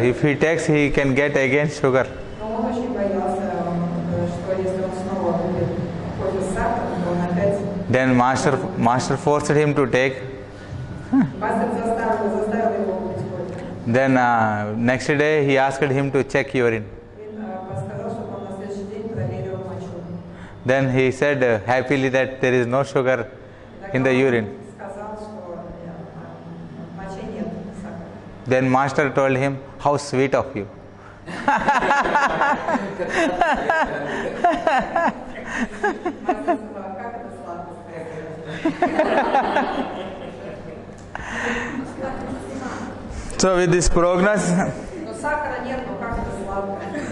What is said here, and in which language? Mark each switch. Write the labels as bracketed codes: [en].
[en] If he takes, he can get again sugar. [ru] Но он очень боялся, что если он снова выпьет кофе с сахаром, то он опять... [en] Then master forced him to take. [ru] Мастер заставил его выпить кофе. [en] Then next day he asked him to check urine. [ru] И сказал, чтобы он на следующий день проверил мочу. [en] Then he said happily that there is no sugar in the urine. [ru] Сказал, что в моче нет сахара. [en] Then master told him, "How sweet of you." [ru] Мастер сказал, как это сладко сказать. [en] So with this prognosis, [ru] Но сахара нет, но как это сладко.